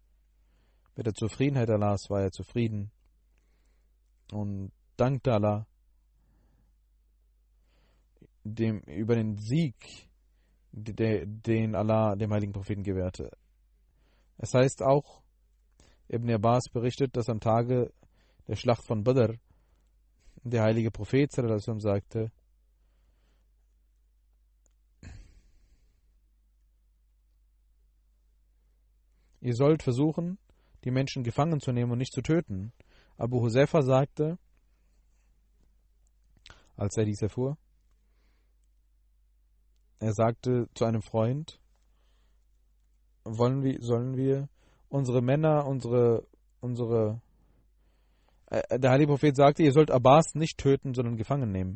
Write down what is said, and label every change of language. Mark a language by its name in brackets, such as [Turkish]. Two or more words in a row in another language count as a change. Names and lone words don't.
[German] Mit der Zufriedenheit Allahs war er zufrieden und dankte Allah über den Sieg, den Allah dem heiligen Propheten gewährte. Es heißt auch, Ibn Abbas berichtet, dass am Tage der Schlacht von Badr der heilige Prophet [Arabic] صلى الله عليه وسلم [German] sagte, ihr sollt versuchen, die Menschen gefangen zu nehmen und nicht zu töten. Abu Huzaifa sagte, als er dies erfuhr, er sagte zu einem Freund, sollen wir unsere Männer, der heilige Prophet sagte, ihr sollt Abbas nicht töten, sondern gefangen nehmen.